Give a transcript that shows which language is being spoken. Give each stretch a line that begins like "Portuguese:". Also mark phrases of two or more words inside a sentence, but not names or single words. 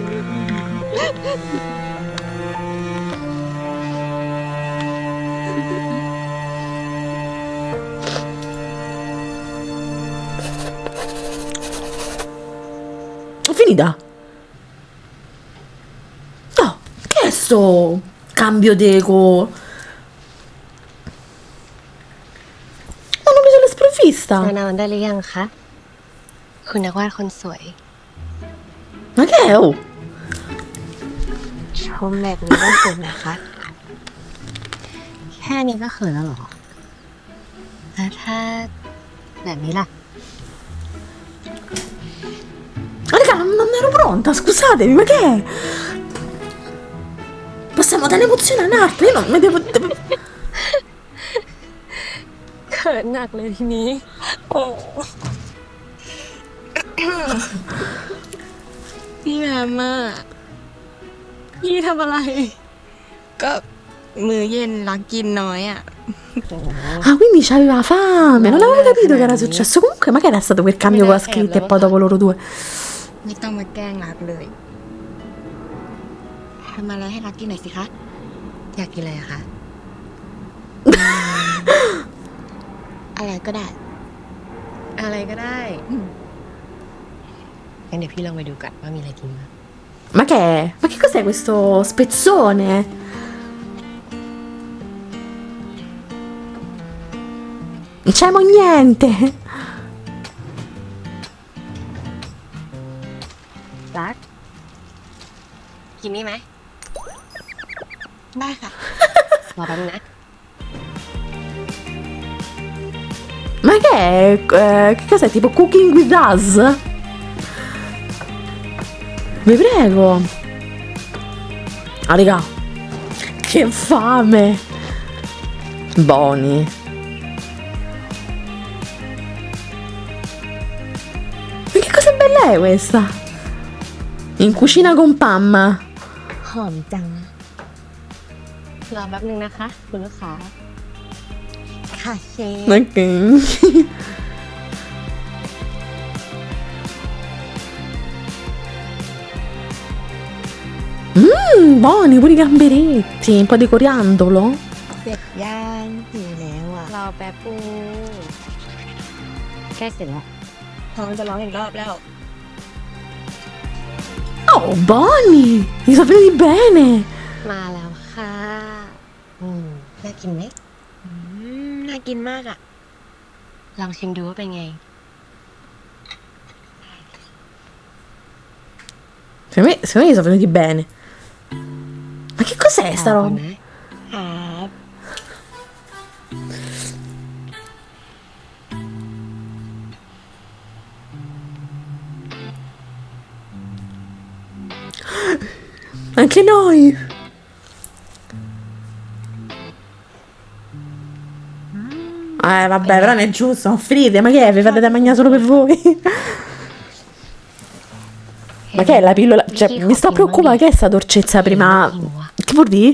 Italian: È finita. No, che è sto cambio d'eco? Ma non mi sono sprovvista.
Thai: มานอนได้หรือยังคะ คุณนักวาดคนสวย
Italian: Ma che è? Oh,
Thai: ชมแบบนี้ก็เกินนะคะ แค่นี้ก็เขินแล้วเหรอ แล้วถ้าแบบนี้ล่ะ
Italian: raga, non ero pronta, scusatemi, ma che è? Passiamo dall'emozione all'arte, io non mi devo...
Thai: เขินหนักเลยทีนี้ โอ้ พี่แพมอะ พี่ทำอะไร ก็มื้อเย็นรักกินน้อยอ่ะ
Italian: Ah, quindi c'aveva fame, non avevo capito che era successo. Comunque, ma che era stato quel cambio con la scritta e poi dopo loro due?
Thai: ไม่ต้องมาแกล้งรักเลยทำอะไรให้รักกินหน่อยสิคะ อยากกินอะไรอะคะ อะไรก็ได้ อะไรก็ได้งั้นเดี๋ยวพี่ลองไปดูกันว่ามีอะไรกินบ้าง
Italian: Ma che è? Ma che cos'è questo spezzone? Non c'è niente.
Thai: รัก กินนี่ไหม ได้ค่ะ รอแป๊บนึงนะ
Italian: Ma che è? Che cos'è? Tipo
English: cooking with us?
Italian: Vi prego. Ah, raga. Che fame. Buoni. Ma che cosa bella è questa? In cucina con Pamma.
Thai: หอมจัง รอแป๊บนึงนะคะ คุณลูกค้า ค่ะเชฟ
Italian: Ok. Buoni pure i gamberetti, un po' di coriandolo.
Thai: เสร็จย่างหิวแล้วอ่ะ รอแป๊บนึงใกล้เสร็จแล้ว ท้องจะร้องอีกรอบแล้ว
Italian: Oh, buoni! Mi sono venuti bene.
Thai: มาแล้วค่ะ น่ากินไหม น่ากินมากอ่ะ ลองชิมดูว่าเป็นไง
Italian: Secondo me mi sono venuti bene. Ma che cos'è sta roba?
Thai: ครับ
Italian: Anche noi. Vabbè, però non è giusto, non offrite. Ma che è? Vi fate da mangiare solo per voi? Ma che è la pillola? Cioè, mi sto preoccupando. Che è sta dolcezza prima? Che vuol dire?